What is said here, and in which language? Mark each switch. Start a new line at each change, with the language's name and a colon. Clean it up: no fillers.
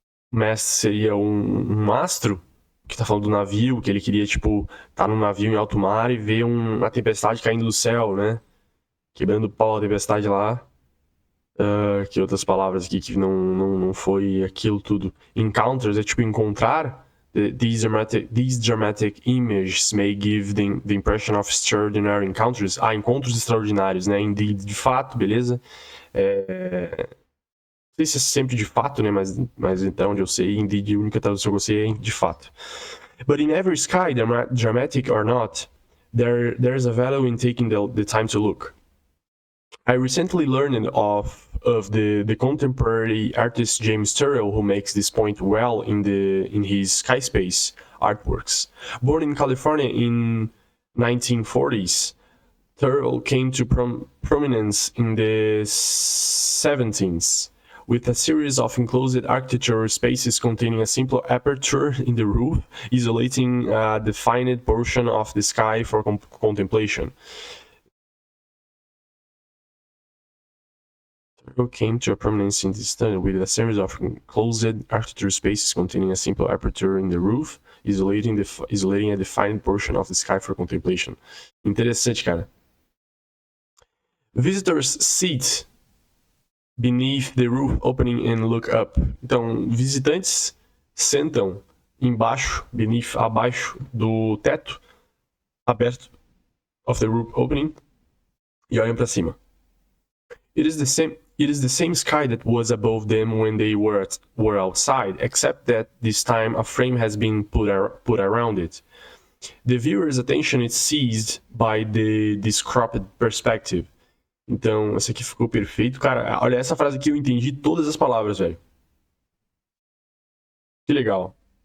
Portuguese: Mast seria um mastro, que tá falando do navio, que ele queria, tipo, tá num navio em alto mar e ver uma tempestade caindo do céu, né? Quebrando o pau a tempestade lá. Que outras palavras aqui que não foi aquilo tudo. Encounters é tipo encontrar.
English: These dramatic images may give the impression of extraordinary encounters.
Portuguese: Encontros extraordinários, né? Indeed, de fato, beleza? Não sei se é sempre de fato, né? Mas então, onde eu sei, indeed, a única tradução que eu sei é de fato.
English: But in every sky, dramatic or not, there's a value in taking the time to look. I recently learned of the contemporary artist James Turrell, who makes this point well in his Skyspace artworks. Born in California in 1940s, Turrell came to prominence in the 70s with a series of enclosed architectural spaces containing a simple aperture in the roof, isolating a defined portion of the sky for contemplation. Came to a prominence in this study with a series of enclosed architectural spaces containing a simple aperture in the roof, isolating a defined portion of the sky for contemplation.
Portuguese: Interessante, cara.
English: Visitors sit beneath the roof opening and look up.
Portuguese: Então, visitantes sentam abaixo do teto aberto
English: of the roof opening
Portuguese: e olham para cima.
English: It is the same sky that was above them when they were outside, except that this time a frame has been put around it. The viewer's attention is seized by this cropped perspective.
Portuguese: Então, esse aqui ficou perfeito. Cara, olha, essa frase aqui eu entendi todas as palavras, velho. Que legal.